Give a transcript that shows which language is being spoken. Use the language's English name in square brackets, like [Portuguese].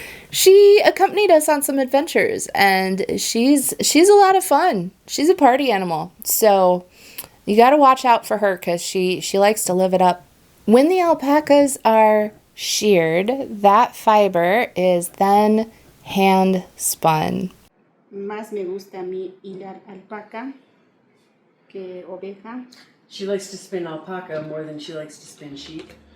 [English] She accompanied us on some adventures, and she's a lot of fun. She's a party animal, so you got to watch out for her because she likes to live it up. When the alpacas are sheared, that fiber is then hand spun. [Spanish] Más me gusta a mí hilar alpaca que oveja. [English] She likes to spin alpaca more than she likes to spin sheep.